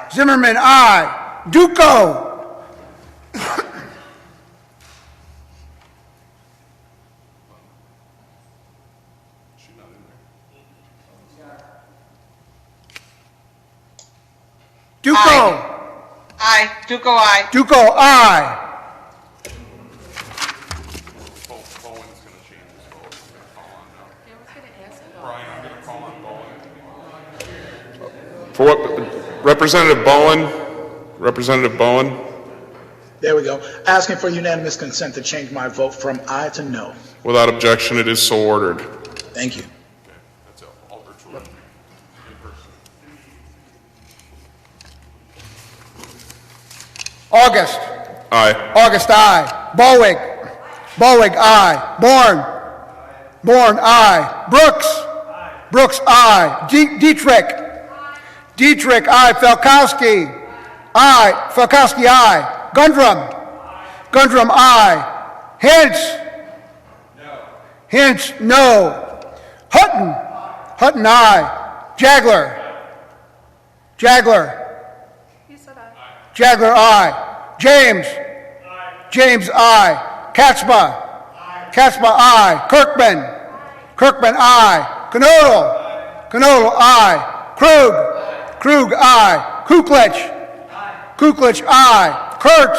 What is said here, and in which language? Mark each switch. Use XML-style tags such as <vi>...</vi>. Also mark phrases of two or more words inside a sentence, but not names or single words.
<en>Zimmerman, aye. Duco. Duco. Aye. Duco, aye. Duco, aye. For what, Representative Bowen? Representative Bowen? There we go. Asking for unanimous consent to change my vote from aye to no. Without objection, it is so ordered. Thank you. August. Aye. August, aye. Bowig. Bowig, aye. Bourne. Bourne, aye. Brooks. Brooks, aye. Dietrich. Dietrich, aye. Falkowski. Aye. Falkowski, aye. Gundrum. Gundrum, aye. Hintz. Hintz, no. Hutton. Hutton, aye. Jagler. Jagler. He said aye. Jagler, aye. James. James, aye. Katzma. Katzma, aye. Kirkman. Kirkman, aye. Knodel. Knodel, aye. Krug. Krug, aye. Kuklich. Kuklich, aye. Kurtz.</en>